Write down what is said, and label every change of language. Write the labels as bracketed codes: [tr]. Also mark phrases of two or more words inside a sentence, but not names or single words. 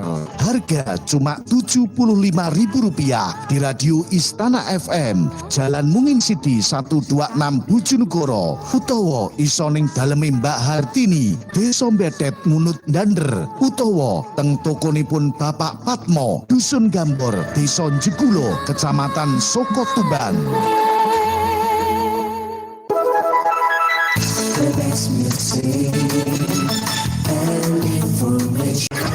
[jv] Harga cuma Rp75.000 di Radio Istana FM, Jalan Mungin Siti 126 Bojonegoro, utawa iso ning daleme Mbak Hartini, Desa Mbetet Ngunut Dander, utawa teng tokonipun Bapak Patmo, Dusun Gambor, Desa Jekulo, Kecamatan Soko Tuban. [en] The best music and information.